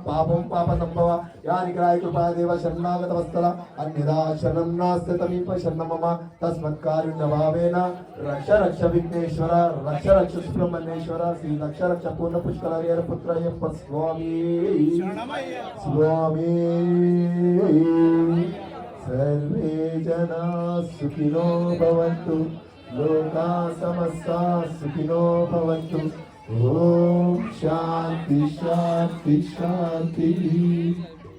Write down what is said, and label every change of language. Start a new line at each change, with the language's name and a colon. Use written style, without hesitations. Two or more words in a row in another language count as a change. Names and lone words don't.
Sanskrit: పాపం పాప సంభవ యాని గ్రాయ కృపాదేవ శరణాగత వస్తల అన్యదా శరణం నాస్తి తమీప శరణం మమ తస్మత్ కారుణ్య భావేన రక్ష రక్ష విఘ్నేశ్వర రక్ష రక్ష సుబ్రహ్మణ్యేశ్వర శ్రీ రక్ష రక్ష పూర్ణ పుష్కర హరిహర పుత్ర అయ్యప్ప స్వామి స్వామి సర్వే జనా సుఖినో భవంతు लोका समस्ता सुखिनो भवन्तु ओम शांति शांति शांति।